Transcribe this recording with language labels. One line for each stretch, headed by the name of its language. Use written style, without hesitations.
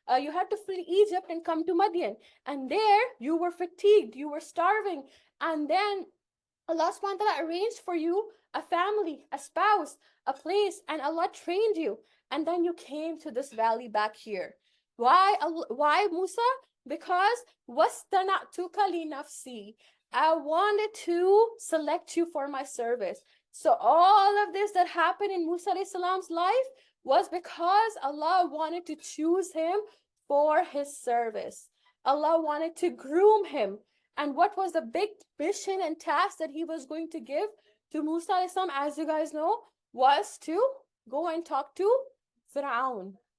English: You had to flee Egypt and come to Madian. And there you were fatigued. You were starving. And then Allah subhanahu wa ta'ala arranged for you a family, a spouse, a place, and Allah trained you. And then you came to this valley back here. Why Musa?
Arabic: Because وَاسْتَنَعْتُكَ لِنَفْسِي.
English: I wanted to select you for my service. So all of this that happened in Musa alayhi salam's life was because Allah wanted to choose him for his service. Allah wanted to groom him. And what was the big mission and task that he was going to give to Musa alayhi salam, as you guys know, was to go and talk to Firaun.